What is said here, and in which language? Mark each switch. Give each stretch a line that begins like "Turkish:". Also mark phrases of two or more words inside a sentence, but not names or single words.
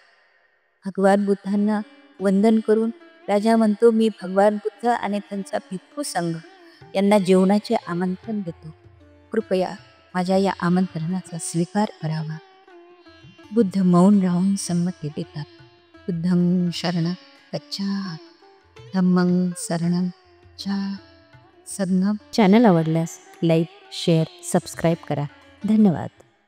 Marathi: भगवान बुद्धांना वंदन करून राजा म्हणतो, मी भगवान बुद्ध आणि त्यांचा भिक्खू संघ यांना जेवणाचे आमंत्रण देतो. कृपया माझ्या या आमंत्रणाचा स्वीकार करावा. बुद्ध मौन राहून संमती देतात.
Pali: बुद्धं शरणं गच्छामि, धम्मं शरणं गच्छामि.
Marathi: चॅनल आवडल्यास लाईक, शेअर, सबस्क्राईब करा. धन्यवाद.